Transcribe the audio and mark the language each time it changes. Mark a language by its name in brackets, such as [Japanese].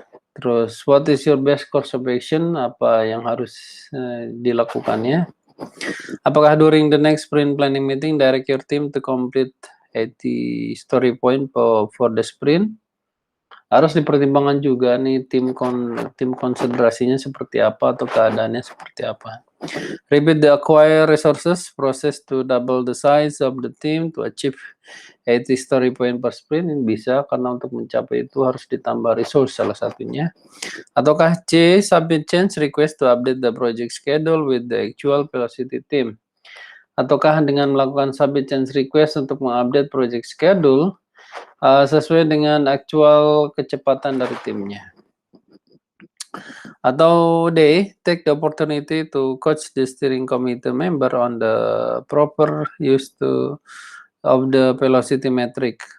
[English] Terus, what is your best course of action? [Indonesian] Apa yang harus dilakukannya? [English] Apakah during the next sprint planning meeting, direct your team to complete 80 story point for the sprint? [Indonesian] Harus dipertimbangkan juga nih tim konsentrasinya seperti apa atau keadaannya seperti apa. [English] Repeat the acquire resources process to double the size of the team to achieve 80 story point per sprint. [Indonesian] Ini bisa karena untuk mencapai itu harus ditambah resource salah satunya. [English] Ataukah C, submit change request to update the project schedule with the actual velocity team. [Indonesian] Ataukah dengan melakukan [English] submit change request [Indonesian] untuk mengupdate project schedule sesuai dengan actual kecepatan dari timnya. [English] Atau D, take the opportunity to coach the steering committee member on the proper use of the velocity metric.